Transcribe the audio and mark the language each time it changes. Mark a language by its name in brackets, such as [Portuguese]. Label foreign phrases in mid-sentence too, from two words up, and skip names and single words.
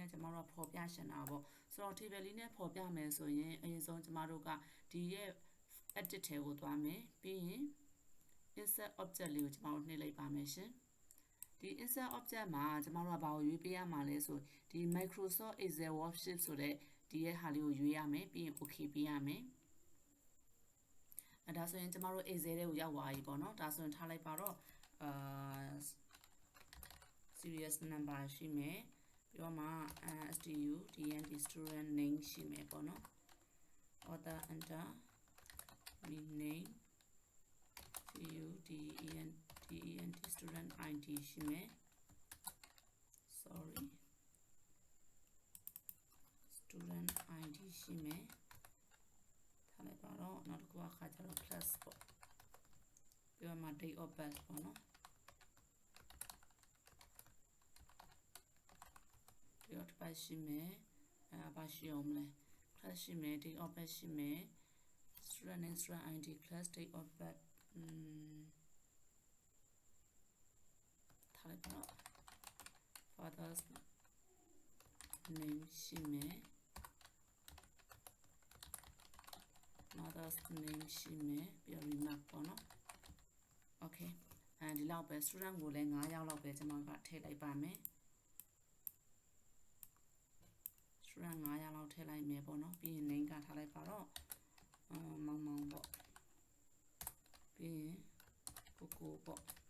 [Burmese] နဲ့ကျွန်တော်တို့ဖော်ပြရှင်တာပေါ့ဆိုတော့ table လေးနဲ့ဖော်ပြမယ်ဆိုရင်အရင်ဆုံးကျွန်တော်တို့ကဒီရဲ့ edit ထဲကိုသွားမယ်ပြီးရင် [English] insert object [Burmese] လေးကိုကျွန်တော်တို့နှိပ်လိုက်ပါမယ်ရှင်ဒီ [English] insert object [Burmese] မှာကျွန်တော်တို့ကဘာကိုရွေးပေးရမှာလဲဆိုဒီ [English] Microsoft Excel worksheet [Burmese] ဆိုတဲ့ဒီရဲ့ဟာလေးကိုရွေးရမယ်ပြီးရင် okay ပေးရမယ်ဒါဆိုရင်ကျမတို့ Excel ထဲကိုရောက်သွားပြီပေါ့နော်ဒါဆိုရင်ထားလိုက်ပါတော့ [English] serious number [Burmese] ရှိမယ်ပြီးတော့မှ [English] student student name [Burmese] ရှိမယ်ပေါ့နော် [English] author enter name student id [Burmese] ရှိမယ် sorry [English] student id [Burmese] ရှိမယ်ထားလိုက်ပါတော့နောက်တစ်ခုအခါကျတော့ plus ပေါ့ပြီးတော့မှ [English] date of birth [Burmese] ပေါ့နော် ပြီးတော့တစ်ပတ်ရှိမယ်ဘာရှိအောင်လဲ plus ရှိမယ် [English] date of birth [Burmese] ရှိမယ် [English] student name student id plus date of birth [Burmese] ထားလိုက်ပါတော့ [English] father's name [Burmese] ရှိမယ် [English] mother's name [Burmese] ရှိမယ်ပြီးတော့ remark ပေါ့နော် okay ဒီလောက်ပဲ student ကိုလည်း9ယောက်လောက်ပဲကျွန်မကထည့်လိုက်ပါမယ် student 9ယောက်လောက်ထည့်လိုက်မယ်ပေါ့နော်ပြီးရင် name ကထားလိုက်ပါတော့မောင်ပေါ့ပြီးရင်ကိုပေါ့